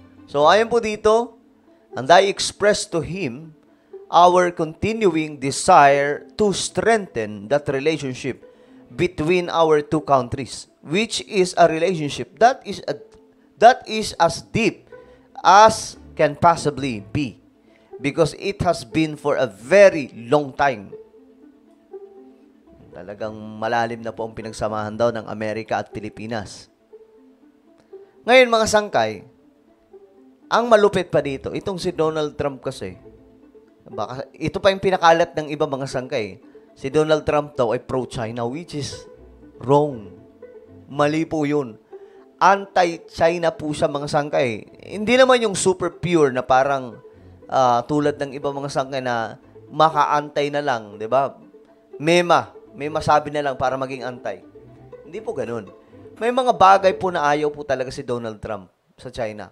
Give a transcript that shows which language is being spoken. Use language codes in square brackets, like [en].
[tl] So, ayon po dito, [en] and I express to him our continuing desire to strengthen that relationship between our two countries, which is a relationship that is as deep as can possibly be, because it has been for a very long time. [tl] Talagang malalim na po ang pinagsamahan daw ng Amerika at Pilipinas. Ngayon, mga sangkay, ang malupit pa dito, itong si Donald Trump kasi, baka, ito pa yung pinakalat ng iba, mga sangkay. Si Donald Trump daw ay pro-China, [en] which is wrong. [tl] Mali po yun. Anti-China po siya, mga sangkay. Hindi naman yung super pure na parang tulad ng iba, mga sangkay, na maka-antay na lang, di ba? May masabi na lang para maging antay. Hindi po ganun. May mga bagay po na ayaw po talaga si Donald Trump sa China.